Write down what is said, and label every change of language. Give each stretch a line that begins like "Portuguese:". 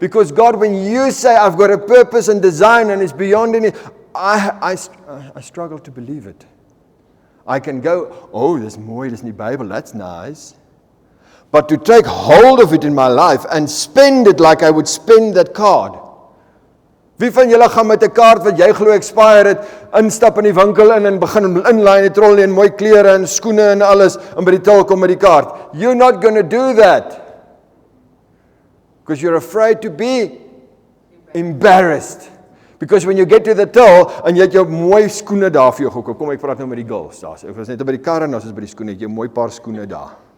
English: Because God, when you say I've got a purpose and design and it's beyond any, I struggle to believe it. I can go, oh,
Afrikaans: dis mooi, dis in die Bible,
English: that's nice. But to take hold of it in my life and spend it like I would spend that card.
Afrikaans: Wie van julle gaan met 'n kaart wat jy glo expire het, instap in die winkel in en begin inlaai in die trolley en mooi klere en skoene en alles en by die til kom met die kaart.
English: You're not going to do that. Because you're afraid to be embarrassed. Because when you get to the till
Afrikaans: en jy het jou mooi skoene daar vir jou gekoop. Kom ek praat nou met die girls daar. Ek was net by die kar en ons is by die skoene, jy het jou mooi paar skoene daar.